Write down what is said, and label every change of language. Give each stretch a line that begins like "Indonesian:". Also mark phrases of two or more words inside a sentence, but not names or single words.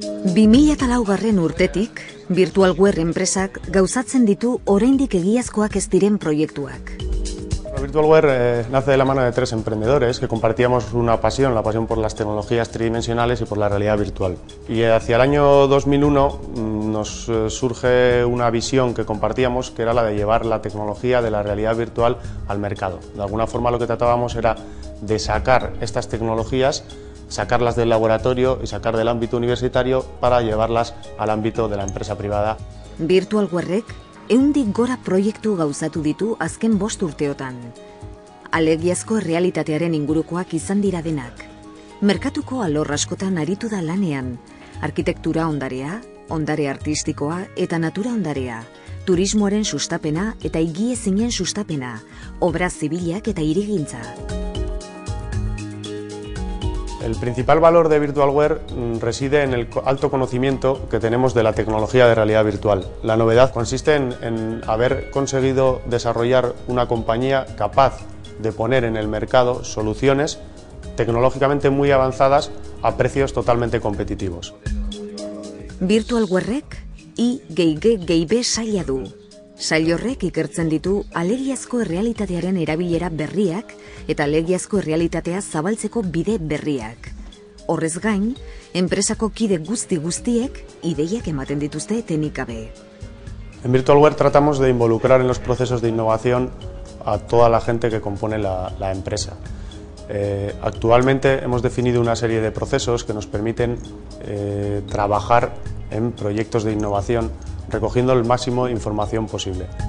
Basque: 2004 urtetik, Virtualware enpresak gauzatzen ditu oraindik egiazkoak ez diren proiektuak.
Spanish: Virtualware nace de la mano de tres emprendedores que compartíamos una pasión, la pasión por las tecnologías tridimensionales y por la realidad virtual. Y hacia el año 2001 nos surge una visión que compartíamos, que era la de llevar la tecnología de la realidad virtual al mercado. De alguna forma lo que tratábamos era de sacar estas tecnologías, sacarlas del laboratorio y sacar del ámbito universitario para llevarlas al ámbito de la empresa privada.
Basque: Virtualwarek 100 gora proiektu gauzatu ditu azken 5 urteotan. Alegiazko errealitatearen ingurukoak izan dira denak. Merkatuko alor askotan aritu da lanean, arkitektura ondarea, ondare artistikoa eta natura ondarea, turismoaren sustapena eta higiezinen sustapena, obra zibilak eta hirigintza.
Spanish: El principal valor de Virtualware reside en el alto conocimiento que tenemos de la tecnología de realidad virtual. La novedad consiste en haber conseguido desarrollar una compañía capaz de poner en el mercado soluciones tecnológicamente muy avanzadas a precios totalmente competitivos.
Basque: Virtualwarek gehi saila du. Sail horrek ikertzen ditu alegiazko errealitatearen erabilera berriak eta alegiazko errealitatea zabaltzeko bide berriak. Horrez gain, enpresako kide guztiek ideiak ematen dituzte etenik gabe.
Spanish: En Virtualware tratamos de involucrar en los procesos de innovación a toda la gente que compone la empresa. Actualmente hemos definido una serie de procesos que nos permiten trabajar en proyectos de innovación recogiendo el máximo de información posible.